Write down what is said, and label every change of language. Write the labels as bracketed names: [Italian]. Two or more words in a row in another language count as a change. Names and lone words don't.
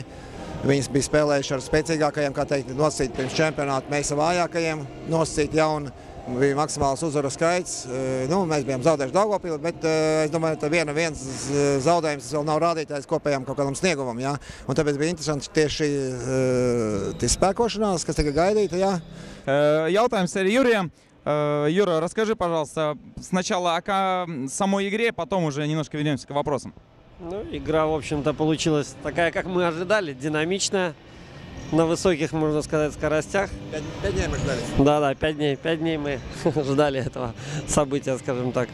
[Latvian] Viņas bija spēlējuši ar spēcīgākajiem, kā teikt, nosacīt pirms čempionāta, mēs ar vājākajiem nosacīt jauni. Bija maksimāls uzvaru skaits. Nu, mēs bijām zaudējuši Daugavpili, bet es domāju, ka viens zaudējums vēl nav rādītājs kopējām kaut kādam sniegumam. Ja? Un tāpēc bija interesanti tieši spēkošanās, kas tika gaidīta. Ja? Jautājums arī Юрием. [Russian] Юра, расскажи, пожалуйста, сначала о самой игре, потом уже немножко вернемся к вопросам. Ну, игра, в общем-то, получилась такая, как мы ожидали, динамичная, на высоких, можно сказать, скоростях. 5 дней мы ждали. Да, 5 дней мы ждали этого события, скажем так.